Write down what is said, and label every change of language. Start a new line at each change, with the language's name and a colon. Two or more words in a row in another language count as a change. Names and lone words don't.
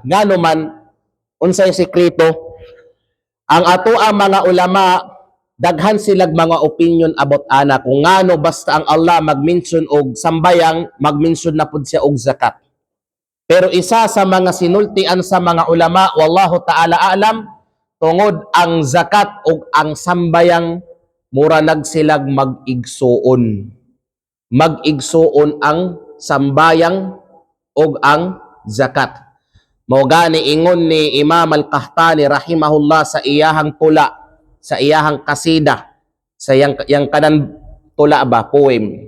Cebuano: Ngano man unsay sikreto? Ang ato ang mga ulama, daghan silag mga opinion about ana kung ngano basta ang Allah mag-mention og sambayang, mag-mention na pud siya og zakat. Pero isa sa mga sinultian sa mga ulama,
Arabic: والله تعالى أعلم,
Cebuano: tungod ang zakat og ang sambayang mura nagsilag mag-igsuon. Mag-igsuon ang sambayang og ang zakat. Mao gani ingon ni Imam Al-Qahtani rahimahullah sa iyahang tula, sa iyahang kasida, sa yang kanan tula ba, poem.